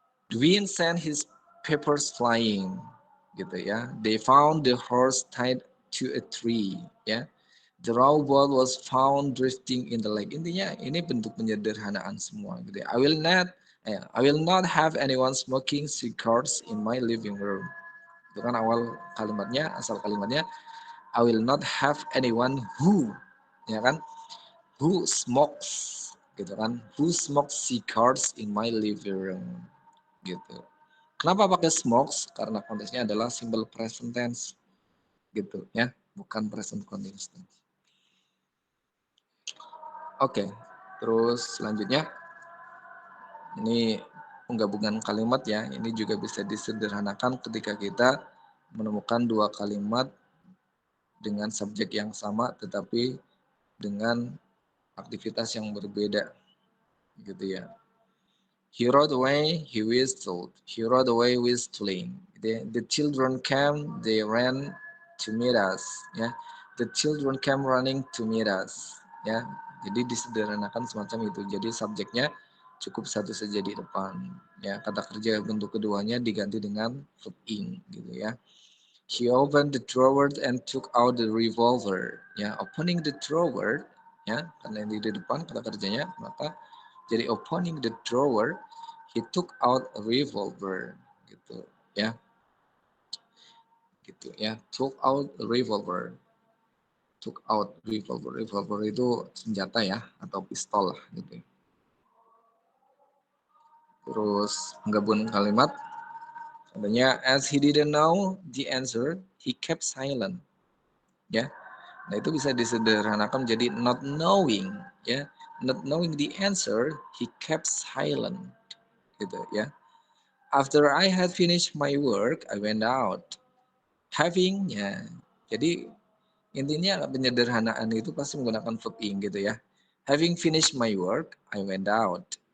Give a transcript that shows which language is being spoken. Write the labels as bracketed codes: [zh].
[en] The wind sent his papers flying, gitu ya. They found the horse tied to a tree, ya. The rowboat was found drifting in the lake. [id] Intinya ini bentuk penyederhanaan semua, gitu ya. [en] I will not have anyone smoking cigars in my living room. [id] Itu kan awal kalimatnya, asal kalimatnya. [en] I will not have anyone who, ya kan, who smokes, gitu kan, who smokes cigars in my living room, gitu. [id] Kenapa pakai smokes? Karena konteksnya adalah simple present tense, gitu ya, bukan present continuous tense. Oke, terus selanjutnya ini penggabungan kalimat ya. Ini juga bisa disederhanakan ketika kita menemukan dua kalimat dengan subjek yang sama tetapi dengan aktivitas yang berbeda gitu ya. [en] He rode away, he whistled. He rode away whistling. The children came, they ran to meet us. Ya, the children came running to meet us. [id] Ya, jadi disederhanakan semacam itu. Jadi subjeknya cukup satu saja di depan. Ya, kata kerja bentuk keduanya diganti dengan verb ing gitu ya. [en] He opened the drawer and took out the revolver. [id] Ya, [en] opening the drawer [id] ya, karena yang di depan kata kerjanya, maka jadi opening the drawer, [en] he took out a revolver [id] gitu ya. Gitu ya. [en] Took out a revolver. Took out revolver. [id] Revolver itu senjata ya atau pistol lah gitu. Terus menggabung kalimat adanya [en] as he didn't know the answer, he kept silent. [id] Ya. Nah, itu bisa disederhanakan menjadi [en] not knowing [id] ya. [en] Not knowing the answer, he kept silent. Gitu ya. After I had finished my work, I went out. Having ya. [id] Jadi intinya penyederhanaan itu pasti menggunakan verb ing gitu ya. [en] Having finished my work, I went out.